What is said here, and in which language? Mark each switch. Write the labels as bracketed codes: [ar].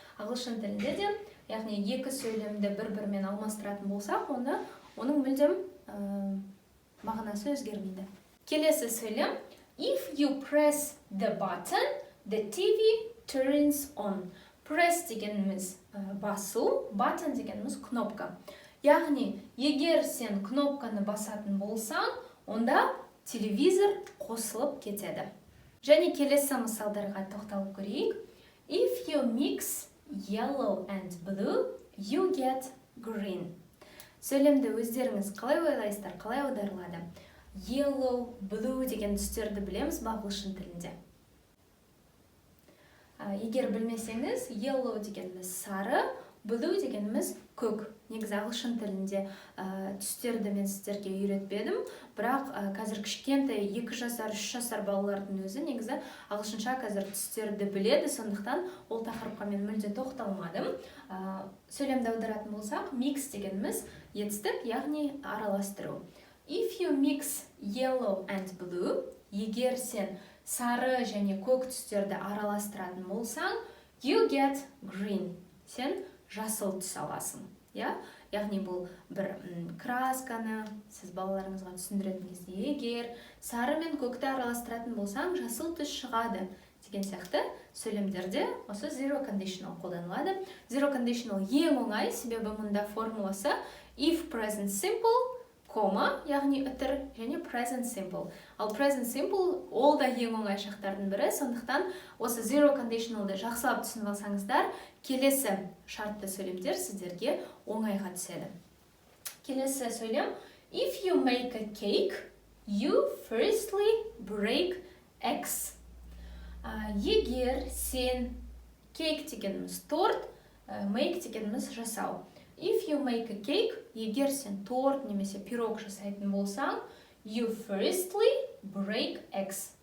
[kk] Ағылшын тілінде де, яғни екі сөйлемді бір-бірімен алмастыратын болсақ, оның мүлдем мағынасы өзгермейді. Келесі сөйлем, [en] if you press the button, the TV turns on. [kk] Press дегеніміз басу, button дегеніміз кнопка. Яғни, егер сен кнопканы басатын болсаң, онда телевизор қосылып кетеді. Және келесі мысалдарға тоқталып көрейік. [en] If you mix yellow and blue, you get green. [kk] Сөйлемді өздеріңіз қалай ойлайсыздар, қалай аударылады? Yellow, blue деген түстерді білеміз ба ағылшын тілінде? Егер білмесеңіз, yellow дегеніміз сары, blue дегеніміз көк. Негізі ағылшын тілінде түстерді мен сіздерге үйретпедім, бірақ қазір кішкентай 2 жасар, 3 жасар балалардың өзі негізі ағылшынша қазір түстерді біледі, сондықтан ол тақырыпқа мен мүлде тоқталмадым. Сөйлемді аударатын болсақ, mix дегеніміз етістік, яғни араластыру. [en] If you mix yellow and blue, [kk] егер сен сары және көк түстерді араластыратын болсаң, [en] you get green. [kk] Сен жасыл түс аласың. Яғни бұл бір красканы сіз балаларыңызға түсіндіретін кезде, егер сары мен көкті араластыратын болсаң, жасыл түс шығады деген сияқты сөйлемдерде осы zero conditional қолданылады. Zero conditional ең оңай, себебі мұнда формуласы if present simple, кома, яғни үтір, және present simple. Ал present simple ол да ең оңай шақтардың бірі, сондықтан осы zero conditionalды жақсылап түсініп алсаңыздар, келесі шартты сөйлемдер сіздерге оңайға түседі. Келесі сөйлем, [en] if you make a cake, you firstly break eggs. [kk] Егер сен cake дегеніміз торт, make дегеніміз жасау. [en] If you make a cake, [kk] егер сен торт немесе пирог жасайтын болсаң, [en] you firstly break eggs.